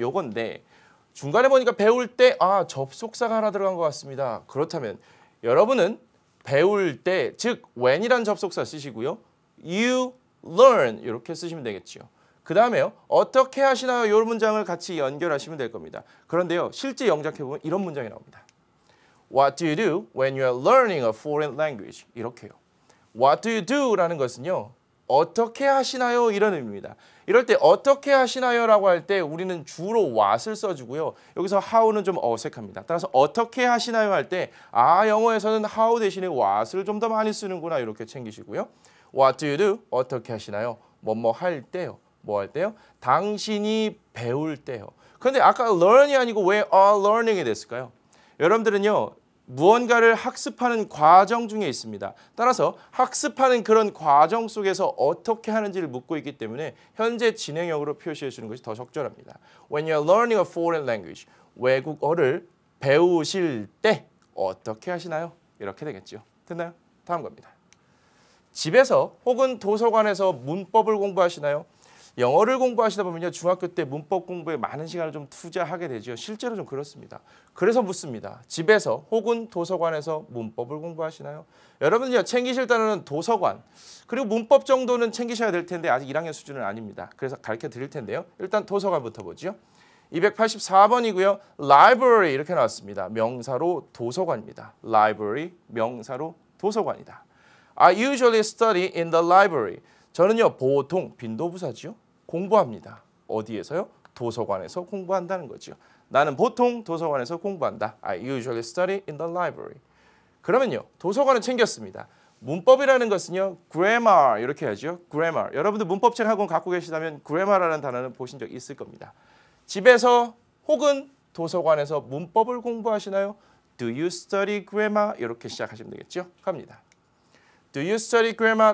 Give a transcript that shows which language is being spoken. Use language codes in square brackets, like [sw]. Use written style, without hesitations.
[ko] 요건데 중간에 보니까 배울 때 접속사가 하나 들어간 것 같습니다. 그렇다면 여러분은 배울 때 즉 when이란 접속사 쓰시고요. [en] You learn [ko] 이렇게 쓰시면 되겠죠. 그 다음에요. 어떻게 하시나요? 이 문장을 같이 연결하시면 될 겁니다. 그런데요. 실제 영작해보면 이런 문장이 나옵니다. [en] What do you do when you are learning a foreign language? [ko] 이렇게요. [en] What do you do? [ko] 라는 것은요. 어떻게 하시나요? 이런 의미입니다. 이럴 때 어떻게 하시나요? 라고 할 때 우리는 주로 what을 써주고요. 여기서 how는 좀 어색합니다. 따라서 어떻게 하시나요? 할 때 영어에서는 how 대신에 what을 좀 더 많이 쓰는구나 이렇게 챙기시고요. [en] What do you do? [ko] 어떻게 하시나요? 뭐뭐 할 때요. 뭐 할 때요? 당신이 배울 때요. 그런데 아까 learn이 아니고 왜 [en] are learning [ko] 이 됐을까요? 여러분들은요. 무언가를 학습하는 과정 중에 있습니다. 따라서 학습하는 그런 과정 속에서 어떻게 하는지를 묻고 있기 때문에 현재 진행형으로 표시해 주는 것이 더 적절합니다. [en] When you are learning a foreign language, [ko] 외국어를 배우실 때 어떻게 하시나요? 이렇게 되겠죠. 됐나요? 다음 겁니다. 집에서 혹은 도서관에서 문법을 공부하시나요? 영어를 공부하시다 보면요. 중학교 때 문법 공부에 많은 시간을 좀 투자하게 되죠. 실제로 좀 그렇습니다. 그래서 묻습니다. 집에서 혹은 도서관에서 문법을 공부하시나요? 여러분요. 챙기실 단어는 도서관 그리고 문법 정도는 챙기셔야 될 텐데 아직 1학년 수준은 아닙니다. 그래서 가르쳐 드릴 텐데요. 일단 도서관부터 보죠. 284번이고요. library 이렇게 나왔습니다. 명사로 도서관입니다. library 명사로 도서관이다. [en] I usually study in the library. [ko] 저는요. 보통 빈도부사죠. 공부합니다. 어디에서요? 도서관에서 공부한다는 거죠. 나는 보통 도서관에서 공부한다. [en] I usually study in the library. [ko] 그러면요. 도서관은 챙겼습니다. 문법이라는 것은요. grammar 이렇게 하죠. [en] grammar. [ko] 여러분들 문법책 학원 갖고 계시다면 grammar라는 단어는 보신 적 있을 겁니다. 집에서 혹은 도서관에서 문법을 공부하시나요? [en] Do you study grammar? [ko] 이렇게 시작하시면 되겠죠. 갑니다. [en] Do you study grammar?